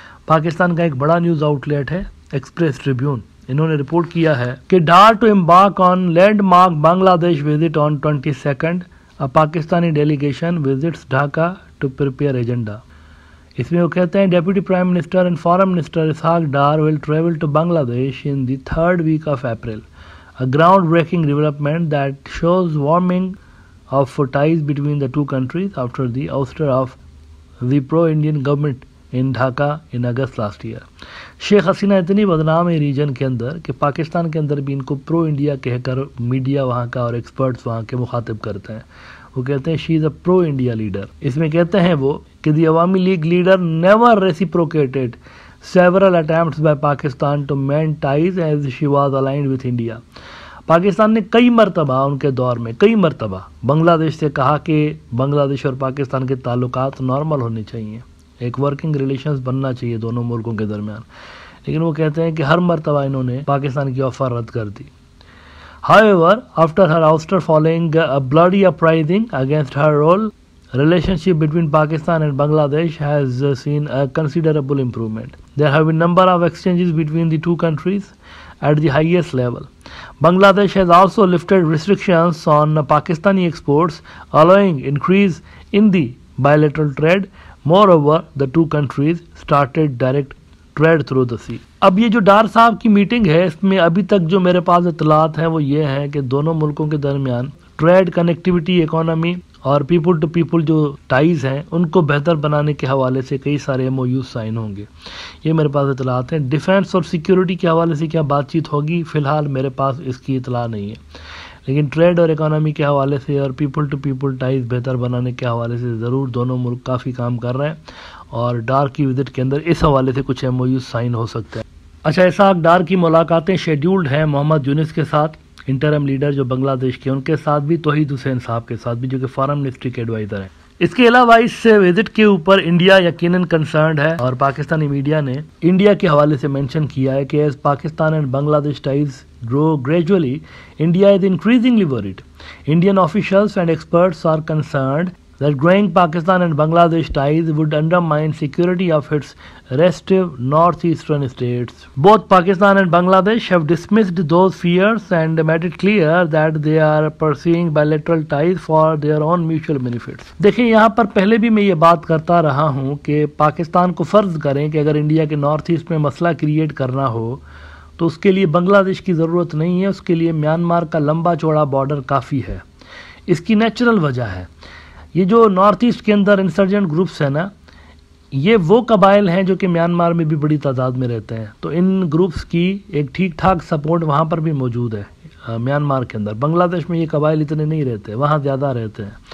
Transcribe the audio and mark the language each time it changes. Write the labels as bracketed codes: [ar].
[ur] پاکستان کا ایک بڑا نیوز آؤٹ لیٹ ہے ایکسپریس ٹریبیون، انہوں نے رپورٹ کیا ہے کہ [en] Dar to embark on landmark Bangladesh visit on 22nd، Pakistani delegation visits Dhaka to prepare agenda. [ur] اس میں وہ کہتے ہیں [en] Deputy prime minister and foreign minister Ishaq Dar will travel to Bangladesh in the 3rd week of April. A ground-breaking development that shows warming of ties between the two countries after the ouster of the pro-Indian government in Dhaka in August last year. [ur] Sheikh Hasina اتنی بدنام ہے region کے اندر کہ پاکستان کے اندر بھی ان کو پرو India کہہ کر میڈیا وہاں کا اور ایکسپرٹس وہاں کے مخاطب کرتے ہیں. وہ کہتے ہیں [en] She is a pro India leader. [ur] اس میں کہتے ہیں وہ کہ [en] The Awami League leader never reciprocated several attempts by Pakistan to mend ties as she was aligned with India. [ur] Pakistan نے کئی مرتبہ ان کے دور میں بنگلہ دیش سے کہا کہ بنگلہ دیش اور پاکستان کے تعلقات نارمل ہونے چاہیے، ایک ورکنگ ریلیشنز بننا چاہیے دونوں ملکوں کے درمیان. لیکن وہ کہتے ہیں کہ ہر مرتبہ انہوں نے پاکستان کی آفر رد کر دی. [en] However, after her ouster following a bloody uprising against her role, relationship between Pakistan and Bangladesh has seen a considerable improvement. There have been number of exchanges between the two countries at the highest level. Bangladesh has also lifted restrictions on Pakistani exports, allowing increase in the bilateral trade. Moreover, the two countries started direct trade through the sea. [ur] اب یہ جو ڈار صاحب کی meeting ہے اس میں ابھی تک جو میرے پاس اطلاعات ہیں وہ یہ ہیں کہ دونوں ملکوں کے درمیان ٹریڈ، کنیکٹیوٹی، اکانومی اور پیپل ٹو پیپل جو ٹائز ہیں ان کو بہتر بنانے کے حوالے سے کئی سارے MOU سائن ہوں گے. یہ میرے پاس اطلاعات ہیں. ڈیفنس اور سیکیورٹی کے حوالے سے کیا بات چیت ہوگی فی الحال میرے پاس اس کی اطلاع نہیں ہے، لیکن ٹریڈ اور اکانومی کے حوالے سے اور پیپل ٹو پیپل ٹائز بہتر بنانے کے حوالے سے ضرور دونوں ملک کافی کام کر رہے ہیں، اور ڈار کی وزٹ کے اندر اس حوالے سے کچھ MOU سائن ہو سکتے ہیں. اچھا، اسحاق ڈار کی ملاقاتیں شیڈیولڈ ہیں محمد یونس کے ساتھ، انٹرم لیڈر جو بنگلہ دیش کے، ان کے ساتھ بھی توحید حسین صاحب کے ساتھ بھی جو کہ فارن منسٹری کے ایڈوائزر ہیں. اس کے علاوہ اس وزٹ کے اوپر انڈیا یقیناً کنسرنڈ ہے، اور پاکستانی میڈیا نے انڈیا کے حوالے سے مینشن کیا ہے کہ [en] As Pakistan and Bangladesh ties grow gradually, India is increasingly worried. Indian officials and experts are concerned that growing Pakistan and Bangladesh ties would undermine security of its restive northeastern states. Both Pakistan and Bangladesh have dismissed those fears and made it clear that they are pursuing bilateral ties for their own mutual benefits. [ur] دیکھیں یہاں پر پہلے بھی میں یہ بات کرتا رہا ہوں کہ پاکستان کو فرض کریں کہ اگر انڈیا کے نارتھ ایسٹ میں مسئلہ کریٹ کرنا ہو تو اس کے لیے بنگلہ دیش کی ضرورت نہیں ہے، اس کے لیے میانمار کا لمبا چوڑا بارڈر کافی ہے. اس کی نیچرل وجہ ہے یہ جو نارتھ ایسٹ کے اندر انسرجنٹ گروپس ہیں نا، یہ وہ قبائل ہیں جو کہ میانمار میں بھی بڑی تعداد میں رہتے ہیں، تو ان گروپس کی ایک ٹھیک ٹھاک سپورٹ وہاں پر بھی موجود ہے میانمار کے اندر۔ بنگلہ دیش میں یہ قبائل اتنے نہیں رہتے، وہاں زیادہ رہتے ہیں،